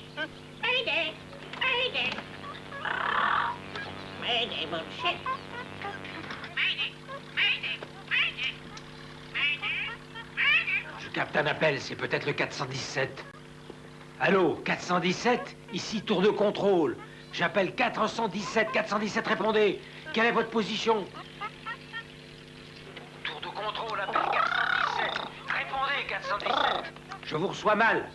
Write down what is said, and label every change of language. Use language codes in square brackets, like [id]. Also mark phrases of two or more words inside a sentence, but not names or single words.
[en] Mayday, mayday. Mayday, bullshit. Mayday, mayday, mayday, mayday. [fr] Je capte un appel, c'est peut-être le 417. Allô, 417? Ici, tour de contrôle. J'appelle 417, 417, répondez. Quelle est votre position? Tour de contrôle, appel 417. Répondez, 417. Je vous reçois mal.